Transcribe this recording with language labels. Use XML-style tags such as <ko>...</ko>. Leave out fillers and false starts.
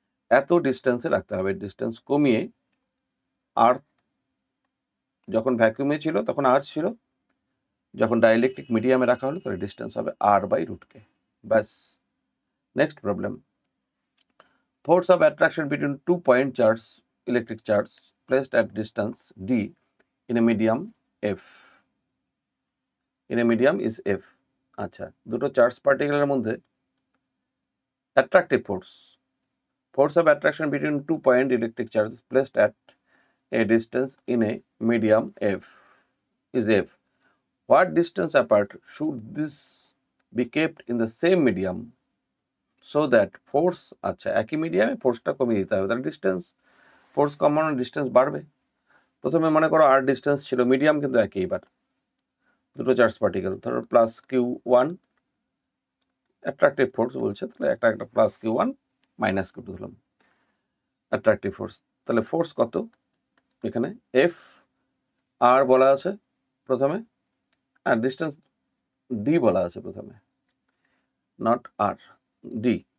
<bn>এত ডিস্টেন্সে রাখতে হবে, ডিস্টেন্স কমিয়ে, আর যখন ভ্যাকুয়ামে ছিল তখন আর ছিল, যখন ডাইইলেকট্রিক মিডিয়ামে রাখা হলো তাহলে ডিস্টেন্স হবে আর বাই রুট কে। ব্যাস।</bn> <en>Next problem, force of attraction between 2 point charge, electric charge placed at distance D in a medium F, in a medium is F.</en> <bn>আচ্ছা, দুটো চার্জ পার্টিকেলের মধ্যে attractive</bn> <en>force of attraction between 2 point electric charges placed at a distance in a medium f is f. What distance apart should this be kept in the same medium so that force,</en> <bn>আচ্ছা একই মিডিয়ামে ফোর্সটা কমিয়ে দিতে হবে, তাহলে distance, force কমানোর distance বাড়বে। প্রথমে মনে করো আর ডিস্টেন্স ছিল, মিডিয়াম কিন্তু একই, এবার দুটো চার্জ পার্টিকেল ধরো plus Q one, attractive force বলছে, তাহলে একটা একটা plus Q one minus Q two ধরলাম অ্যাট্রাকটিভ ফোর্স। তাহলে ফোর্স কত এখানে? এফ আর বলা আছে প্রথমে, আর ডিস্টেন্স ডি বলা আছে প্রথমে, নট আর, ডি।</bn>